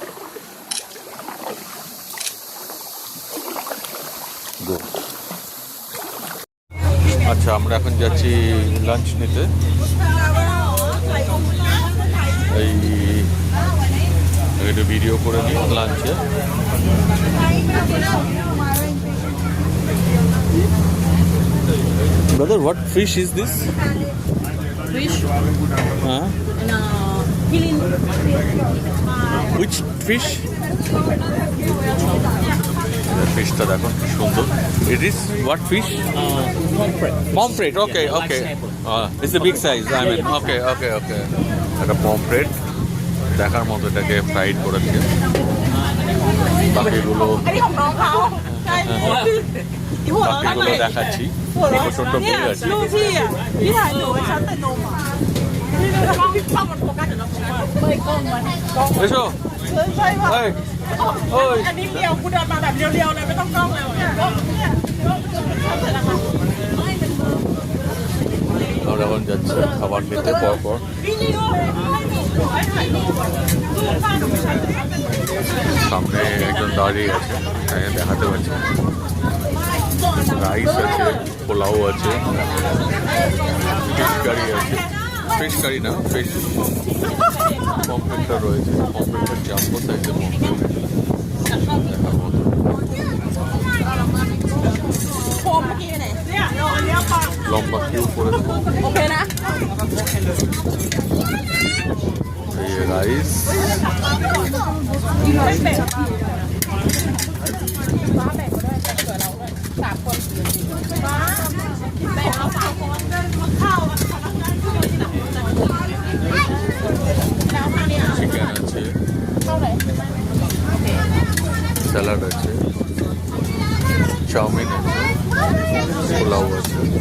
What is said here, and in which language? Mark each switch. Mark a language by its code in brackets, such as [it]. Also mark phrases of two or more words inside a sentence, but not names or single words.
[en] Good. [bn] আচ্ছা আমরা এখন যাচ্ছি লাঞ্চ নিতে। এই একটু ভিডিও করে নিই লাঞ্চে। [en] Brother, what fish is this? Fish Huh? and healing. Which fish? [bn] ফিশটা দেখো কি সুন্দর। [en] It is what fish? Pomfret. Okay, okay. It's a big size. I mean, okay. [bn] একটা পমফ্রেট দেখার মতো, এটাকে ফ্রাইড করেছে। বাকিগুলো দেখাচ্ছি। ছোট বিল আছে। এসো। এই, ওই। [th] อันนี้เรียวกูเดินมาแบบเรียวๆเลยไม่ต้องกล้องเลย [bn] আমরা এখন যাচ্ছি খাবার নিতে পর। সামনে একজন দাঁড়িয়ে আছে, তাই দেখাতে পারছি। রাইস আছে, পোলাও আছে, [en] fish curry [bn] আছে। [en] fish curry [bn] না, ফিশ পমফ্রেটটা রয়েছে। পমফ্রেটটা [en] jumbo size [bn] পমফ্রেট দেখার মতো। [th] โฟมเมื่อกี้ไหนเนี่ยเราอันเนี้ยปะ [bn] লম্বা কিউ করে দেবো। [th] โอเคนะ [bn] এই [en] rice, chicken [bn] আছে, স্যালাড আছে, চাউমিন আছে, পোলাও আছে।